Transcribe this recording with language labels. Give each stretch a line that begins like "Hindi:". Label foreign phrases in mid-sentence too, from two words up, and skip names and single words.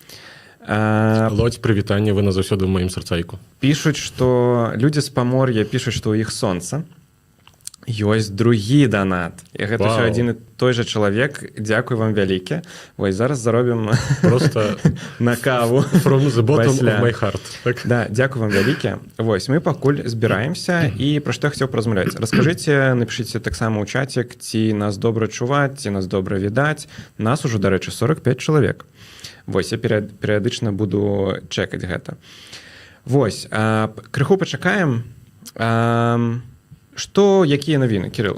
Belarusian: Лодзь, прывітанне, вы назаўсёды ў маім сарцайку. Пішуць, што людзі з Памор'я пішуць, што ў іх сонца. Ёсць другі донат. І гэта ўсё адзін і той жа чалавек. Дзякуй вам вялікі. Вось, зараз заробім просто на каву.
English: From the bottom of my heart.
Belarusian: Так? Да, дзякуй вам вялікі. Вось, мы пакуль збіраемся, і пра што я хацеў паразмаўляць. Раскажыце, напішыце таксама ў чацік, ці нас добра чуваць, ці нас добра відаць. Нас ужо, дарэчы, 45 чалавек. Вось, я перыядычна буду чекаць гэта. Вось, крыху пачакаем. Што, якія навіны, Кірыл?